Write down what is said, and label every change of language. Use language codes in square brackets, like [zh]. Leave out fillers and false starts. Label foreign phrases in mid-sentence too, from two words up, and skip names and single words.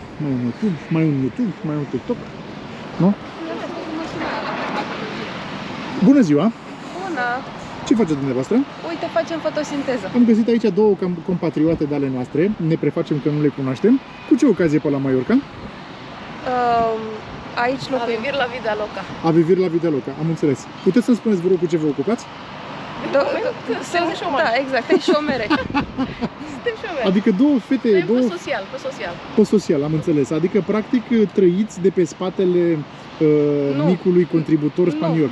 [ro] Mai un YouTube, mai un TikTok, nu? Bună ziua! Bună! Ce faceți dumneavoastră? Uite, facem fotosinteză. Am găsit aici două compatriote de ale noastre, ne prefacem că nu le cunoaștem. Cu ce ocazie pe la Mallorca? Aici locuim. [es] A vivir la vida loca. A vivir la vida loca, [ro] am înțeles. Puteți să-mi spuneți, vă rog, cu ce vă ocupați? Da, exact, e șomere. Suntem șomere. Adică două fete... Pe social, pe social. Pe social, am înțeles. Adică, practic, trăiți de pe spatele micului contributor spaniol.